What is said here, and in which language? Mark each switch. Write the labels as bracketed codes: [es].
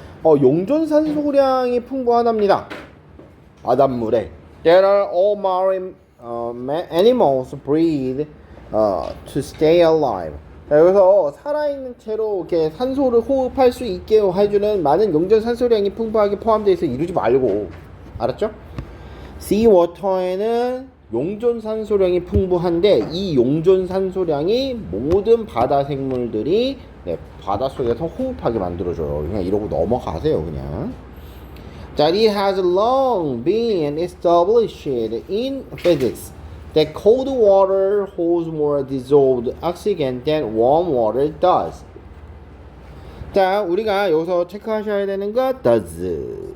[ko] 용존산소량이 풍부하답니다. 바닷물에. [en] There are all marine animals breathe to stay alive. [ko] 자, 여기서 살아있는 채로 이렇게 산소를 호흡할 수 있게 해주는 많은 용존산소량이 풍부하게 포함되어 있어 이루지 말고. 알았죠? sea water에는 용존산소량이 풍부한데 이 용존산소량이 모든 바다 생물들이 바닷속에서 호흡하게 만들어줘요. 그냥 이러고 넘어가세요. 그냥. [en] 자, it has long been established in physics that cold water holds more dissolved oxygen than warm water does. [ko] 자, 우리가 여기서 체크하셔야 되는 거 does.